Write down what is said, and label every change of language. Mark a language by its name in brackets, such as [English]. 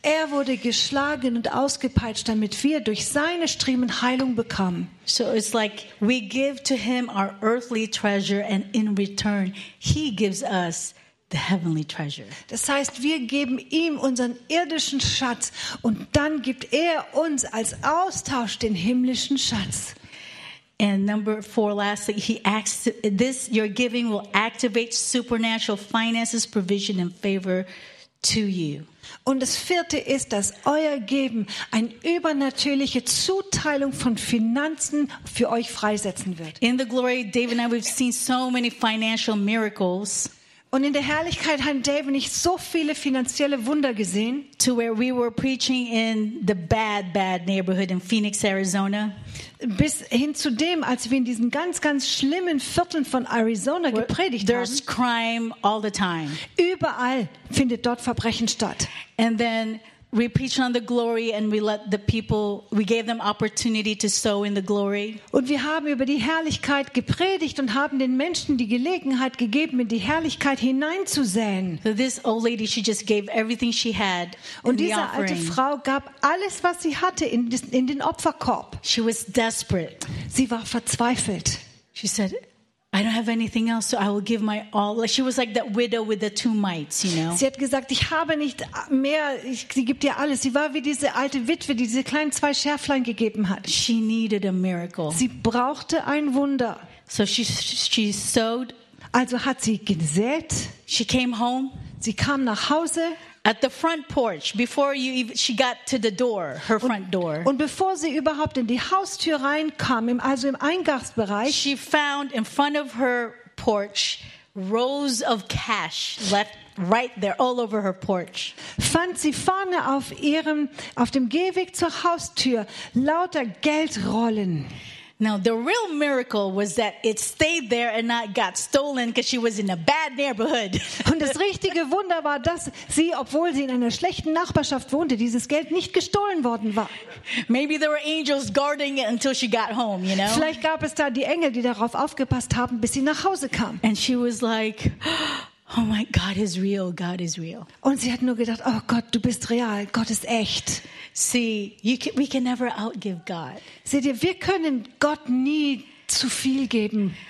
[German] Er wurde geschlagen und ausgepeitscht, damit wir durch seine Striemen Heilung bekommen. [English] So it's like we give to him our earthly treasure and in return he gives us the heavenly treasure. [German] Das heißt, wir geben ihm unseren irdischen Schatz und dann gibt er uns als Austausch den himmlischen Schatz. [English] And number four, lastly, he acts this, your giving will activate supernatural finances, provision and favor to you. [German] Und das vierte ist, dass euer Geben eine übernatürliche Zuteilung von Finanzen für euch freisetzen wird. [English] In the glory, Dave and I, we've seen so many financial miracles. [German] Und in der Herrlichkeit haben Dave und ich so viele finanzielle Wunder gesehen. [English] To where we were preaching in the bad, bad neighborhood in Phoenix, Arizona. [German] Bis hin zu dem, als wir in diesen ganz, ganz schlimmen Vierteln von Arizona gepredigt [English] there's [German] haben. [English] There's crime all the time. [German] Überall findet dort Verbrechen statt. [English] And then we preach on the glory and we let the people, we gave them opportunity to sow in the glory. [German] Und wir haben über die Herrlichkeit gepredigt und haben den Menschen die Gelegenheit gegeben, in die Herrlichkeit hineinzusäen. [English] So this old lady, she just gave everything she had in the offering. [German] Und diese alte Frau gab alles, was sie hatte, in den Opferkorb. [English] She was desperate. [German] Sie war verzweifelt. [English] She said, I don't have anything else, so I will give my all. Like she was like that widow with the two mites, you know. [German] Sie hat gesagt, ich habe nicht mehr. Sie gibt dir alles. Sie war wie diese alte Witwe, die diese kleinen zwei Schärflein gegeben hat. [English] She needed a miracle. [German] Sie brauchte ein Wunder. [English] So she sowed. [German] Also hat sie gesät. [English] She came home. [German] Sie kam nach Hause. [English] At the front porch, before you even, she got to the door, her front door. [German] Und bevor sie überhaupt in die Haustür reinkam, also im Eingangsbereich, [English] she found in front of her porch rows of cash left right there all over her porch. [German] Fand sie vorne auf dem Gehweg zur Haustür lauter Geldrollen. [English] Now the real miracle was that it stayed there and not got stolen because she was in a bad neighborhood. [German] Und das richtige Wunder war, dass sie, obwohl sie in einer schlechten Nachbarschaft wohnte, dieses Geld nicht gestohlen worden war. [English] Maybe there were angels guarding it until she got home, you know? [German] Vielleicht gab es da die Engel, die darauf aufgepasst haben, bis sie nach Hause kam. [English] And she was like, oh my God is real, God is real. [German] Und sie hat nur gedacht, oh Gott, du bist real, Gott ist echt. [English] See, we can never outgive God. [German] Seht ihr, wir können Gott nie zu viel geben.